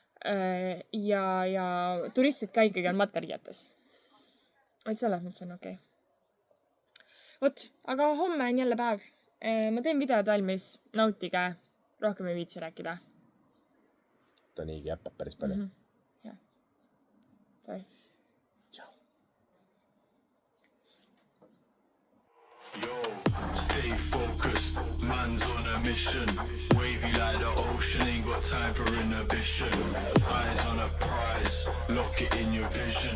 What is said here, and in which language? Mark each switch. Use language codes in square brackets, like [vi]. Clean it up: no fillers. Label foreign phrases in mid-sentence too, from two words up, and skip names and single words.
[et] Ja turistid ka ikkagi on matkariietes. Et selles mõttes on okei. Vot, aga homme on jälle päev. Ma teen videod valmis, nautige, rohkem ei viitsi rääkida. Ta niigi jäppab päris palju. Jah. Sorry. [en] Yo, stay focused, man's on a mission. Wavy like the ocean, ain't got time for inhibition. Eyes on a prize, lock it in your vision.